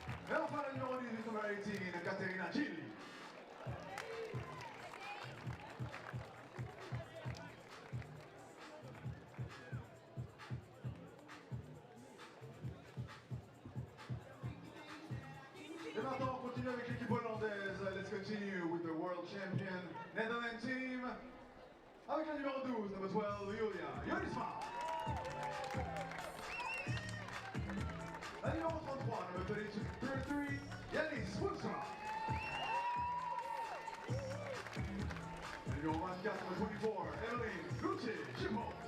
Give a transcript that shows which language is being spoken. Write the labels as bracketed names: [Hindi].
[French] Et enfin la numéro 18, [English] number 18, [French] Caterina Gilli. Et maintenant, on continue avec l'équipe hollandaise. [English] Let's continue with the world champion Netherlands team. [French] Avec la numéro 12, [English] number 12, [French] Julia Jurisma. La numéro 33, [English] number 33, [French] Yanis Woenstra. La numéro 24, [English] number 24, [French] Evelyn Gucci-Chippo.